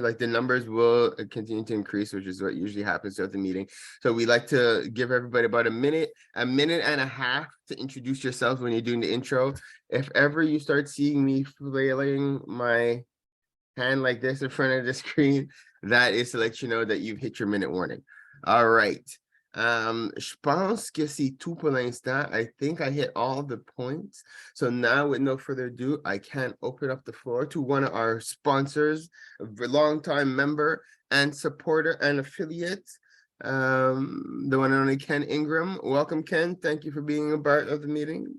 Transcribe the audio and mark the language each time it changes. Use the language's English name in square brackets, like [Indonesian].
[English] Like the numbers will continue to increase, which is what usually happens throughout the meeting. So we like to give everybody about a minute and a half to introduce yourselves when you're doing the intro. If ever you start seeing me flailing my hand like this in front of the screen, that is to let you know that you've hit your minute warning. All right. [French] Je pense que c'est tout pour l'instant. [English] I think I hit all the points. So now, with no further ado, I can open up the floor to one of our sponsors, a longtime member and supporter and affiliate, the one and only Ken Ingram. Welcome, Ken. Thank you for being a part of the meeting.